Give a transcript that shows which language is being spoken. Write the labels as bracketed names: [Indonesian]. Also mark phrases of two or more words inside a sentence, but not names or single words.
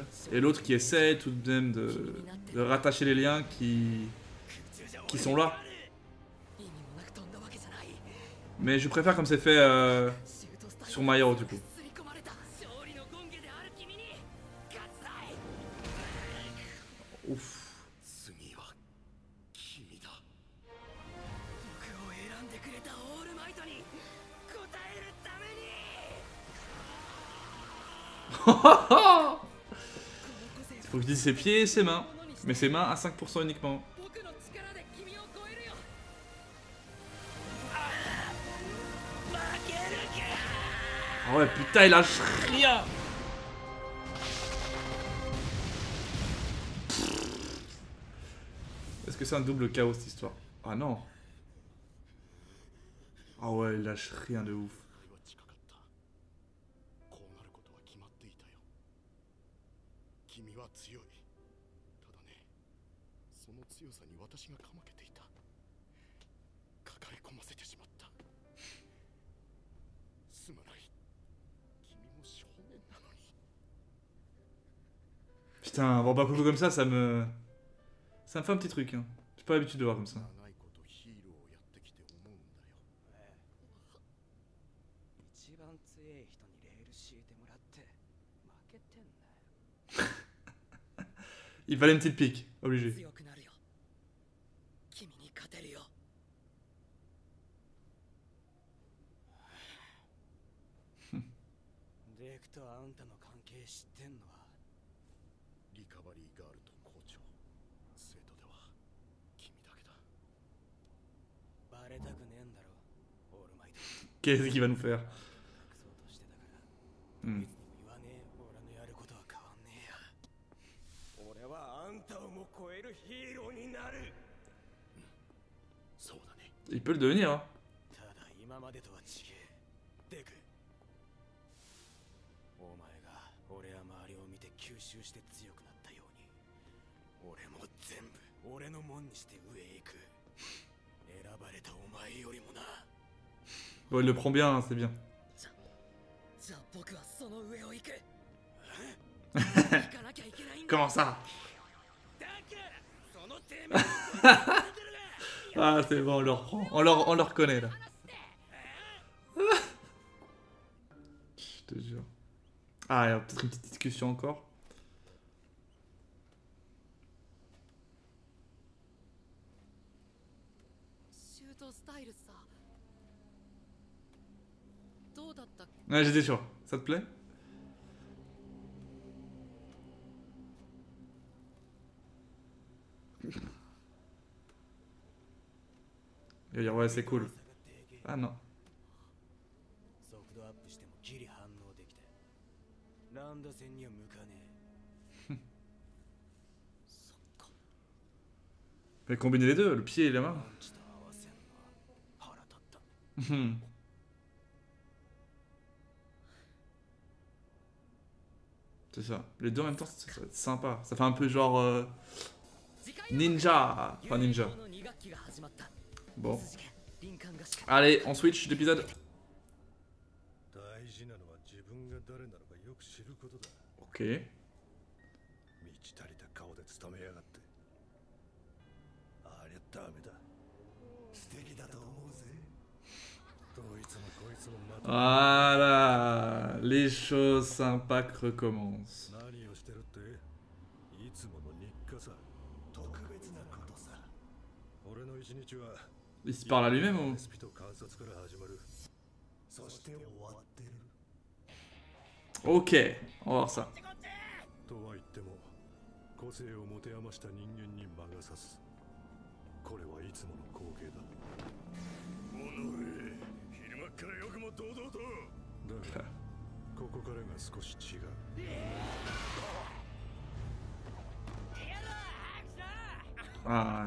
[French] Et l'autre qui essaie tout de même de rattacher les liens qui sont là. Mais je préfère comme c'est fait sur My Hero du coup. Ouf. [Japanese] 次は君だ。僕を選んでくれたオールマイトに応えるために。 [French] Il faut que je dise ses pieds et ses mains. Mais ses mains à 5% uniquement. [Japanese] 僕の力で君を超えるよ。負けるか。 [French] Ah ouais, putain, il lâche rien. Est-ce que c'est un double chaos cette histoire? Ah non. Ah ouais, il lâche rien de ouf. [Japanese] 近かった。こうなることは決まっていたよ。君は強い。ただね、その強さに私がかまけていた。抱え込ませてしまった。すまない。君も少年なのに。 [French] Putain, voir Bakugo comme ça me fait un petit truc. Hein. J'ai pas l'habitude de voir comme ça. [Japanese] 長いことヒーローをやってきて思うんだよ。一番強い人にレール敷いてもらって負けてんだよ。 [French] Il fallait une petite pique, obligé. [Japanese] 強くなるよ。君に勝てるよ。デクとあんたの関係知ってんのは。リカバリーガールと校長。生徒ではバレたくねえんだろオールマイト。 [French] Qu'est-ce qu'il va nous faire? [Japanese] 隠そうとしてたから、 Hmm. いつにも言わねえ。俺のやることは変わんねえや。俺はあんたをも超えるヒーローになる。そうだね。 [French] Il peut le devenir, hein. [Japanese] ただ今までとは違え。デク、お前が俺や周りを見て吸収して強くなったように、俺も全部俺のもんにして上へ行く。選ばれたお前よりもな。 [French] Bon, il le prend bien, hein, c'est bien. [Japanese] じゃあ僕はその上を行く。行かなきゃいけないんだ。 [French] Comment ça? [Japanese] だからそのてめえ [French] Ah, c'est bon, on le reprend. On le reconnaît, là. Je te jure. Ah, il y a peut-être une petite discussion encore. [Japanese] シュートスタイルさ、どうだったっけ？ [French] Ouais, j'étais sûr. Ça te plaît? Il va dire, ouais, c'est cool. Ah non. [Japanese] 速度アップしてもギリ反応できて、ランダ戦には向かねえ。そっか。 [French] Mais combiner les deux, le pied et la main. [Japanese] パンチと合わせんのは腹立った。 [French] Hmm. C'est ça. Les deux en même temps, ça va être sympa. Ça fait un peu genre ninja. Enfin ninja. Bon. Allez, on switch d'épisode. [Japanese] 大事なのは自分が誰なのかよく知ることだ。 [French] Ok. [Japanese] 満ち足りた顔で務めやがって。ありゃダメだ。素敵だと思うぜ。どいつもこいつもまた [French] Voilà. Les choses sympas qui recommencent. [Japanese] 何をしてるって？いつもの日課さ。特別なことさ。俺の一日は [French] Il se parle à lui-même ou? [Japanese] レシピと観察から始まる。そして終わってる。 [French] Ok, on va voir ça. [Japanese] とは言っても、個性を持て余した人間に魔が差す。これはいつもの光景だ。おのれ、昼間っからよくも堂々と。だが、ここからが少し違う。 [French] Ah,